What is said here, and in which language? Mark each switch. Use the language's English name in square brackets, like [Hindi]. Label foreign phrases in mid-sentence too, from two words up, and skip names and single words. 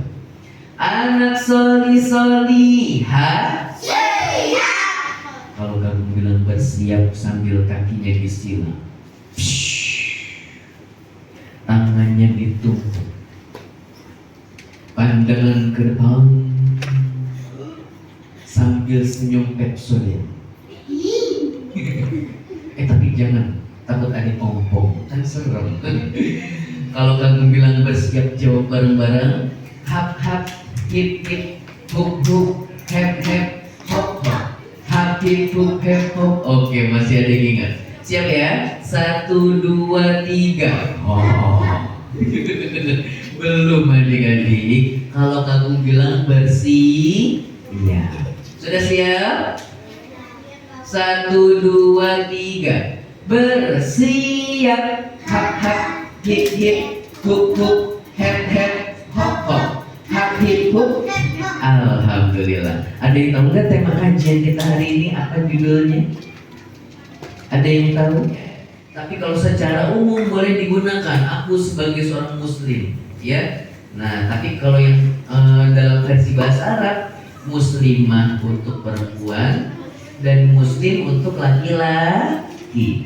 [Indonesian] Anak solih-solihah, kalau kamu bilang bersiap sambil kakinya disilang, tangannya ditumpuk, pandangan ke depan sambil senyum Pepsodent. Tapi jangan, takut ada ompong, kan serem. Kalau kamu bilang bersiap, jawab bareng-bareng. Hap hap, hip hip, huk huk, hep hep, hop hop. Hap hip huk hep hop. Oke, masih ada yang ingat? Siap ya? 1, 2, 3. Oh. Belum adik-adik. Kalau kamu bilang bersih, iya. Sudah siap? 1, 2, 3. Bersiap. Hap hap, hip hip, huk huk, hep hep, hop hop. Hap hip huk. Alhamdulillah. Ada yang tahu nggak tema kajian kita hari ini apa judulnya? Ada yang tahu? Tapi kalau secara umum boleh digunakan. Aku sebagai seorang muslim, ya. Nah, tapi kalau yang dalam versi bahasa Arab, muslimah untuk perempuan dan muslim untuk laki-laki.